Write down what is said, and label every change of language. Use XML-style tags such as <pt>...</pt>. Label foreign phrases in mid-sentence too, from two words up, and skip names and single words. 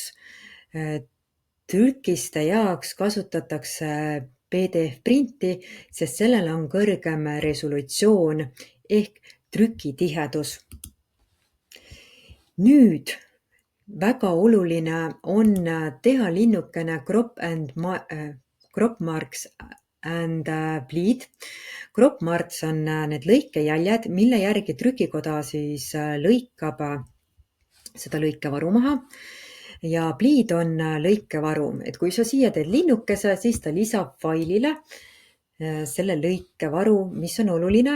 <et>Trükiste jaoks kasutatakse PDF printi, sest sellel on kõrgem resolutsioon ehk trükitihedus. Nüüd, väga oluline on teha linnukene</et> <en>crop marks and bleed. Crop marks</en> <et>on need lõikejäljed, mille järgi trükikoda siis lõikab seda lõikevaru maha ja bleed on lõikevaru. Et kui sa siia teed linnukese, siis ta lisab failile selle lõikevaru, mis on oluline.</et>